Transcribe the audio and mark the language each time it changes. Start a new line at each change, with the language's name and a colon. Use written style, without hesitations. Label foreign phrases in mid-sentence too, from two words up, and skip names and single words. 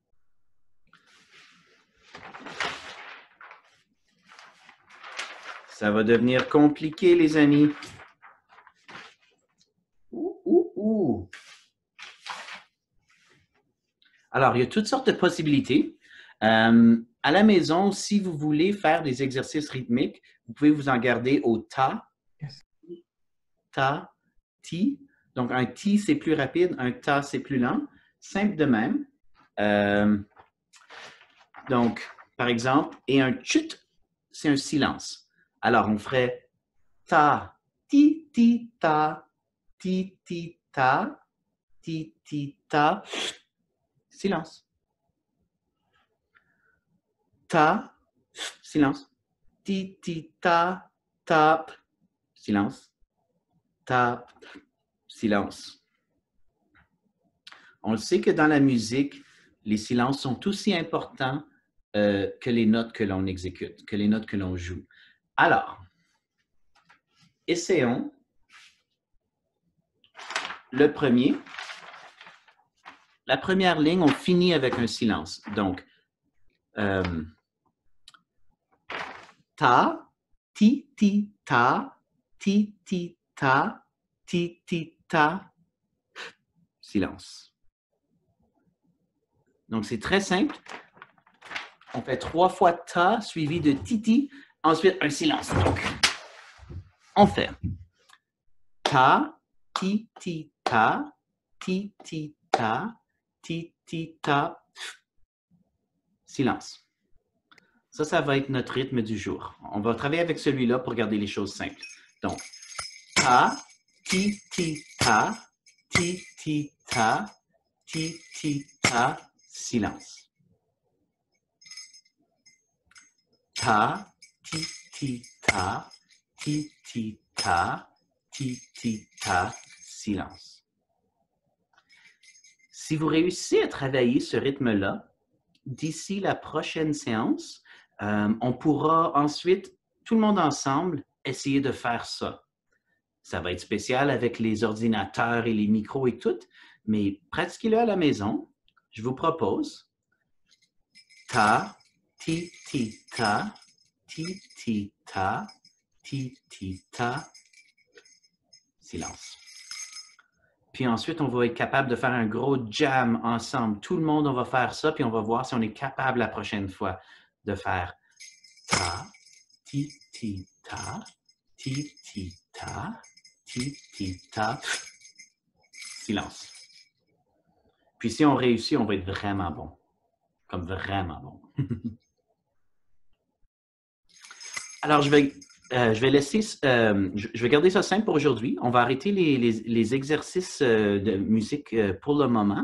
French: Ça va devenir compliqué, les amis. Alors, il y a toutes sortes de possibilités. À la maison, si vous voulez faire des exercices rythmiques, vous pouvez vous en garder au ta, ta, ti. Donc, un ti, c'est plus rapide, un ta, c'est plus lent. Simple de même. Donc, par exemple, et un chut, c'est un silence. Alors, on ferait ta, ti, ti, ta, ti, ti, ta, ti, ti, ta. Silence. Ta, silence. Ti, ti, ta, tap, silence. Tap, silence. On le sait que dans la musique, les silences sont aussi importants que les notes que l'on exécute, que les notes que l'on joue. Alors, essayons le premier. La première ligne, on finit avec un silence. Donc, ta, ti, ti, ta, ti, ti, ta, ti, ti, ta, silence. Donc, c'est très simple. On fait 3 fois ta suivi de titi, ensuite un silence. Donc, on fait ta, ti, ti, ta, ti, ti, ta, ti, ti, ta, silence. Ça va être notre rythme du jour. On va travailler avec celui-là pour garder les choses simples. Donc, ta, ti, ti, ta, ti, ti, ta, ti, ti, ta, silence. Ta, ti, ti, ta, ti, ti, ta, ti, ti, ta, silence. Si vous réussissez à travailler ce rythme-là, d'ici la prochaine séance, on pourra ensuite, tout le monde ensemble, essayer de faire ça. Ça va être spécial avec les ordinateurs et les micros et tout, mais pratiquez-le à la maison. Je vous propose ta, ti, ti, ta, ti, ti, ta, ti, ti, ta, silence. Puis ensuite, on va être capable de faire un gros jam ensemble. Tout le monde, on va faire ça, puis on va voir si on est capable la prochaine fois de faire ta, ti, ti, ta, ti, ti, ta, ti, ti, ta, silence. Puis si on réussit, on va être vraiment bon. Comme vraiment bon. Alors, je vais laisser, je vais garder ça simple pour aujourd'hui. On va arrêter les exercices de musique pour le moment.